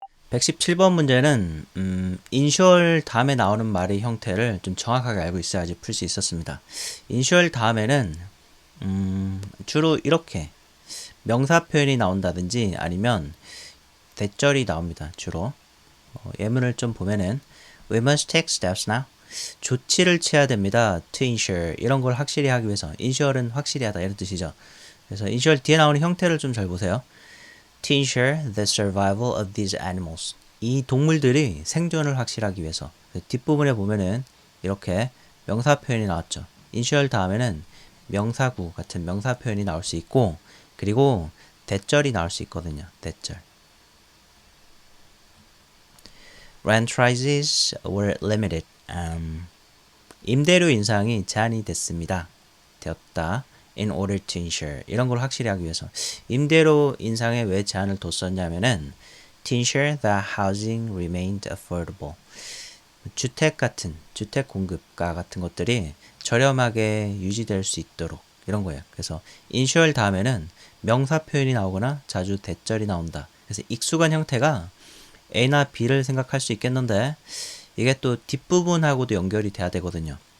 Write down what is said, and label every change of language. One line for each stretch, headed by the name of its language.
Korean: 117번 문제는 인슈얼 다음에 나오는 말의 형태를 좀 정확하게 알고 있어야지 풀 수 있었습니다. 인슈얼 다음에는 주로 이렇게 명사 표현이 나온다든지 아니면 대절이 나옵니다. 주로 예문을 좀 보면은
English: We must take steps now.
Korean: 조치를 취해야 됩니다.
English: To ensure
Korean: 이런 걸 확실히 하기 위해서. insure은 확실히 하다 이런 뜻이죠. 그래서 insure 뒤에 나오는 형태를 좀 잘 보세요.
English: To ensure the survival of these animals.
Korean: 이 동물들이 생존을 확실하기 위해서. 뒷부분에 보면은 이렇게 명사 표현이 나왔죠. insure 다음에는 명사구 같은 명사 표현이 나올 수 있고, 그리고 대절이 나올 수 있거든요. 대절.
English: Rent rises were limited.
Korean: 임대료 인상이 제한이 되었다.
English: In order to ensure.
Korean: 이런 걸 확실히 하기 위해서. 임대료 인상에 왜 제한을 뒀었냐면은
English: to ensure that housing remained affordable.
Korean: 주택 공급가 같은 것들이 저렴하게 유지될 수 있도록 이런 거예요. 그래서 insure 다음에는 명사 표현이 나오거나 자주 대절이 나온다. 그래서 익숙한 형태가 A나 B를 생각할 수 있겠는데 이게 또 뒷부분하고도 연결이 돼야 되거든요.